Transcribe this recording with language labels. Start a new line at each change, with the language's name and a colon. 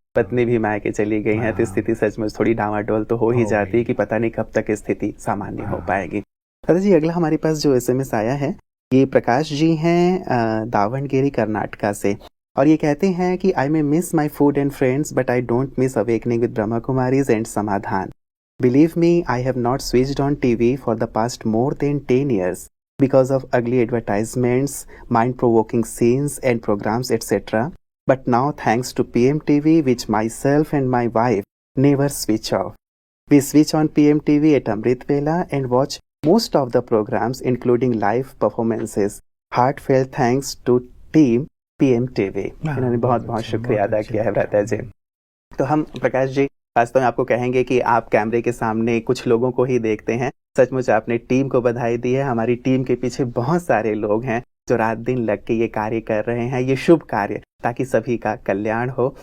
Hindi: पत्नी भी मायके चली गई है, तो स्थिति सचमुच थोड़ी डामाडोल तो हो ही जाती है कि पता नहीं कब तक स्थिति सामान्य हो पाएगी। भ्राता जी, अगला हमारे पास जो SMS आया है ये प्रकाश जी हैं दावणगेरी कर्नाटका से, और ये कहते हैं कि
English: I may miss my food and friends but I don't miss awakening with Brahma Kumaris and Samadhan. Believe me, I have not switched on TV for the past more than 10 years because of ugly advertisements, mind-provoking scenes and programs, etc. But now, thanks to PMTV, which myself and my wife never switch off. We switch on PMTV at Amrit Vela and watch most of the programs, including live performances. Heartfelt thanks to team PMTV.
Hindi: इन्होंने बहुत बहुत शुक्रिया अदा किया है व्रता जी. तो हम प्रकाश जी वास्तव में आपको कहेंगे कि आप कैमरे के सामने कुछ लोगों को ही देखते हैं. सचमुच आपने टीम को बधाई दी है. हमारी टीम के पीछे बहुत सारे लोग हैं जो रात दिन लग के ये कार्य कर रहे हैं, ये शुभ कार्य, ताकि सभी का कल्याण हो.